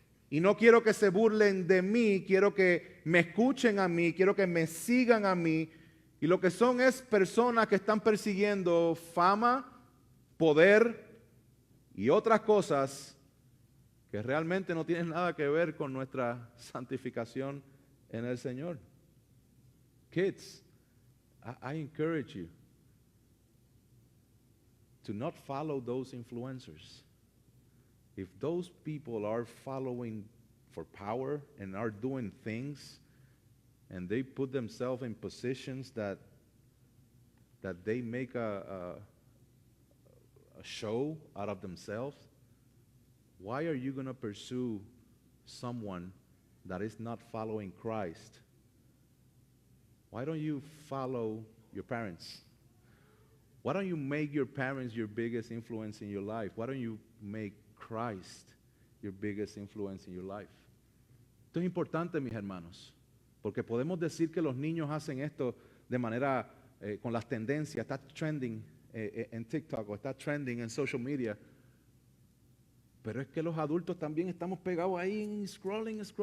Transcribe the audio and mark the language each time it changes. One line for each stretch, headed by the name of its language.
Spanish: Y no quiero que se burlen de mí, quiero que me escuchen a mí, quiero que me sigan a mí. Y lo que son es personas que están persiguiendo fama, poder y otras cosas que realmente no tienen nada que ver con nuestra santificación en el Señor.
English: Kids, I encourage you to not follow those influencers. If those people are following for power and are doing things and they put themselves in positions that they make a show out of themselves, why are you going to pursue someone that is not following Christ? Why don't you follow your parents? Why don't you make your parents your biggest influence in your life? Why don't you make Christ your biggest influence in your life?
Spanish: Esto es importante, mis hermanos, porque podemos decir que los niños hacen esto de manera, con las tendencias, está trending en TikTok o está trending en
English: social media,
Spanish: pero es que los adultos también estamos pegados ahí en scrolling.